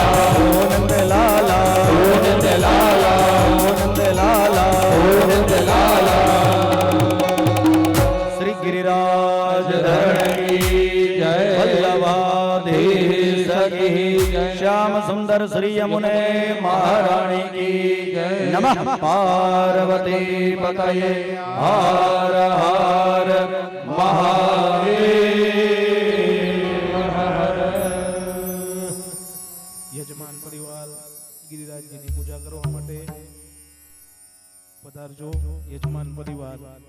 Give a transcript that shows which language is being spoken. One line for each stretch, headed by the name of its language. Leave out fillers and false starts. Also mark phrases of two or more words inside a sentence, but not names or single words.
Hindi: हो नंदलाला, हो नंदलाला, हो नंदलाला, हो नंदलाला। श्री गिरिराज धरण की जय, वल्लभाधीश की जय, श्याम सुंदर श्री यमुने महारानी की जय।
Sanskrit: नमः पार्वती पतये हर हर महादेव हर।
Gujarati: યજમાન પરિવાર ગિરિરાજજીની પૂજા કરવા માટે પધારજો યજમાન પરિવાર।